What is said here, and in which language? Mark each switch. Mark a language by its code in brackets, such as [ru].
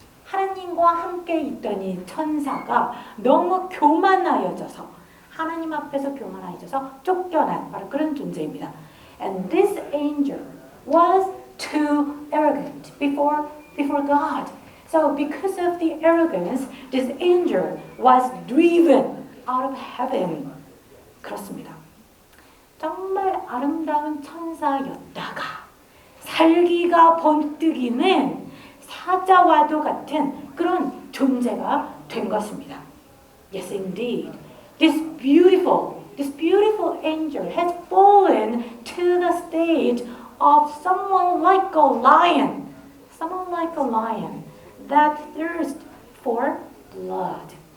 [ko] 하나님과 함께 있던 이 천사가 너무 교만하여져서 하나님 앞에서 교만하여져서 쫓겨난 바로 그런 존재입니다. [en] And this angel was too arrogant before God. So because of the arrogance, this angel was driven out of heaven. [ko] 그렇습니다. 정말 아름다운 천사였다가 살기가 번뜩이는 사자와도 같은 그런 존재가 된 것입니다. [en] Yes, indeed. This beautiful angel has fallen to the state of someone like a lion that thirsts for blood.